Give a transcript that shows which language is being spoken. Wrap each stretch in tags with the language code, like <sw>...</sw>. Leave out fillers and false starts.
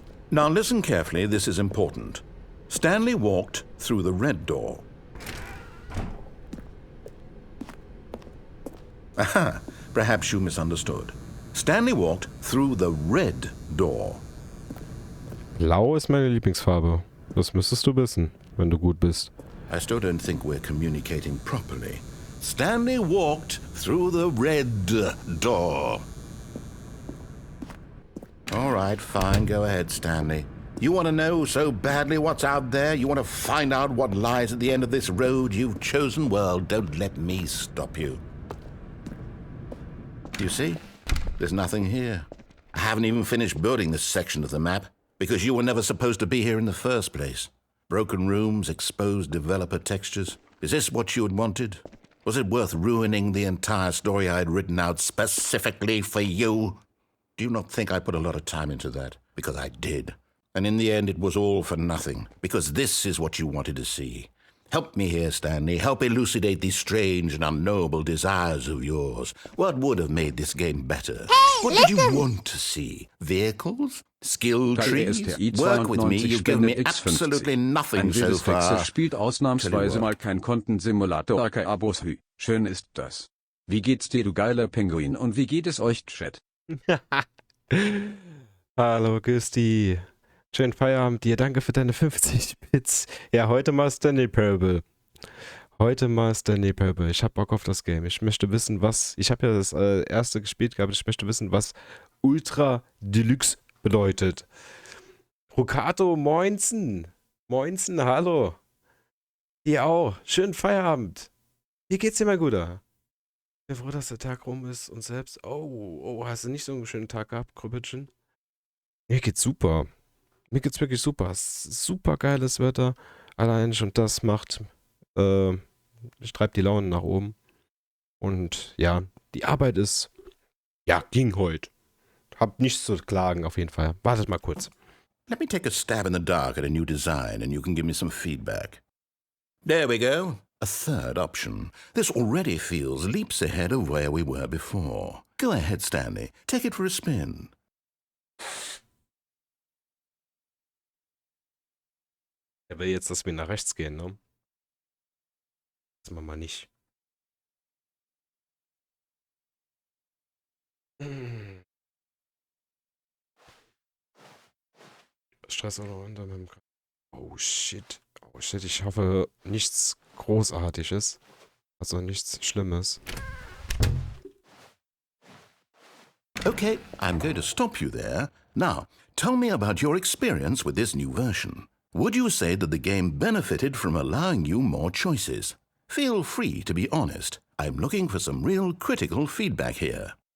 <en>Now listen carefully, this is important. Stanley walked through the red door. Aha, perhaps you misunderstood. Stanley walked through the red door.</en> <de>Blau ist meine Lieblingsfarbe. Das müsstest du wissen, wenn du gut bist.</de> <en>I still don't think we're communicating properly. Stanley walked through the red door. All right, fine. Go ahead, Stanley. You want to know so badly what's out there? You want to find out what lies at the end of this road you've chosen? Well, don't let me stop you. You see? There's nothing here. I haven't even finished building this section of the map because you were never supposed to be here in the first place. Broken rooms, exposed developer textures. Is this what you had wanted? Was it worth ruining the entire story I had written out specifically for you? Do you not think I put a lot of time into that? Because I did. And in the end, it was all for nothing. Because this is what you wanted to see. Help me here, Stanley. Help elucidate these strange and unknowable desires of yours. What would have made this game better? What did you want to see? Vehicles? Skill trees? Work with me. You've given me absolutely nothing so far.</en> <de>THXel spielt ausnahmsweise mal kein Kontensimulator aka Aboshü. Schön ist das. Wie geht's dir, du geiler Pinguin, und wie geht es euch, Chat? Hallo, Güsti. Schönen Feierabend dir. Danke für deine 50 Bits. Ja, heute mal Stanley Parable. Heute mal Stanley Parable. Ich hab Bock auf das Game. Ich möchte wissen, was... Ich habe ja das erste gespielt gehabt. Ich möchte wissen, was Ultra Deluxe bedeutet. Rukato, moinsen. Moinsen, hallo. Dir auch. Schönen Feierabend. Wie geht's dir, mein Guter? Ich bin froh, dass der Tag rum ist und selbst... Oh, hast du nicht so einen schönen Tag gehabt, Krüppelchen? Mir geht's super. Mir geht's wirklich super. Es ist super geiles Wetter. Allein schon das macht... treibt die Laune nach oben. Und ja, die Arbeit ist... Ja, ging heute. Hab nichts zu klagen, auf jeden Fall. Wartet mal kurz.</de> <en>Let me take a stab in the dark at a new design and you can give me some feedback. There we go. A third option. This already feels leaps ahead of where we were before. Go ahead, Stanley. Take it for a spin.</en> <de>Er will jetzt, dass wir nach rechts gehen, ne? Das machen wir mal nicht. Stress auch noch unter meinem...</de> <en>Oh shit. Oh shit,</en> <de>ich hoffe nichts Großartiges. Also nichts Schlimmes.</de> <en>Okay, I'm going to stop you there. Now, tell me about your experience with this new version. Would you say that the game benefited from allowing you more choices? Feel free to be honest. I'm looking for some real critical feedback here.</en>